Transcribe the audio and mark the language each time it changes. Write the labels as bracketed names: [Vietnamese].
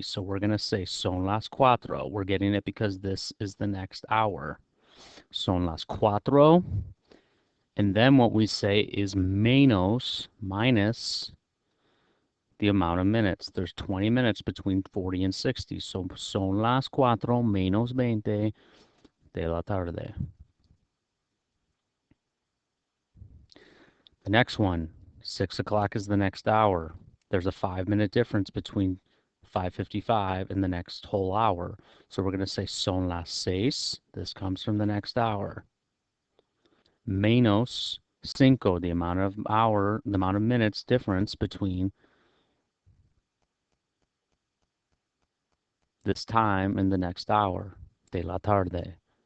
[English] So we're going to say [Spanish] son las 4. [English] We're getting it because this is the next hour. [Spanish] Son las 4. [English] And then what we say is minus the amount of minutes. There's 20 minutes between 40 and 60. [Spanish] So son las 4 menos 20 de la tarde. [English] The next one, 6 o'clock is the next hour. There's a 5-minute difference between 5:55 and the next whole hour. So we're going to say [Spanish] son las seis. [English] This comes from the next hour. [Spanish] Menos cinco, [English] the amount of minutes difference between this time and the next hour. [Spanish] De la tarde.